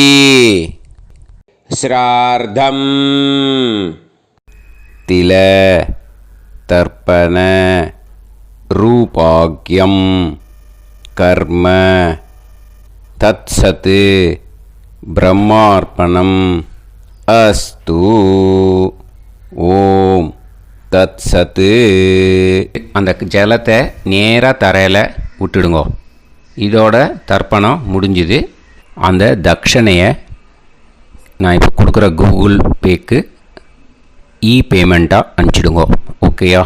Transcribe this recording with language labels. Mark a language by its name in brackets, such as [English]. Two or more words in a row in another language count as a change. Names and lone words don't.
[Sanskrit] श्रार्धं तिल तर्पण रूपाग्यं कर्म तत्सत् ब्रह्मार्पणम् अस्तु ओम् तत् सत्. [Tamil] அந்த ஜலத்தை நேராக தரையில் விட்டுடுங்கோ. இதோட தர்ப்பணம் முடிஞ்சுது. அந்த தட்சணையை நான் இப்போ கொடுக்குற கூகுள் பேக்கு பேமெண்ட்டாக அனுப்பிச்சிடுங்கோ. ஓகேயா?